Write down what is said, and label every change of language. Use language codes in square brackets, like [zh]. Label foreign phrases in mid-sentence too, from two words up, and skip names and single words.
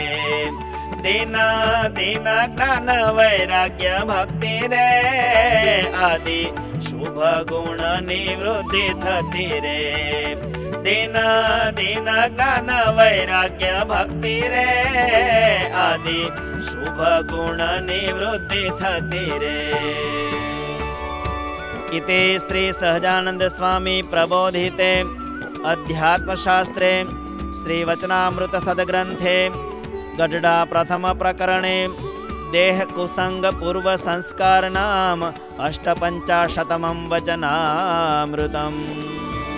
[gu] દિન દિન જ્ઞાન વૈરાગ્ય ભક્તિ રે, આદિ શુભ ગુણ ની વૃદ્ધિ થતી રે. દિન દિન જ્ઞાન વૈરાગ્ય ભક્તિ રે, આદિ શુભ ગુણ ની વૃદ્ધિ થતી રે. [sa] इति श्री सहजानंद स्वामी प्रबोधिते अध्यात्मशास्त्रे श्री वचनामृत सद्ग्रंथे गढ़डा प्रथम प्रकरणे देह कुसंग पूर्व संस्कार नाम 58 वचनामृतम्।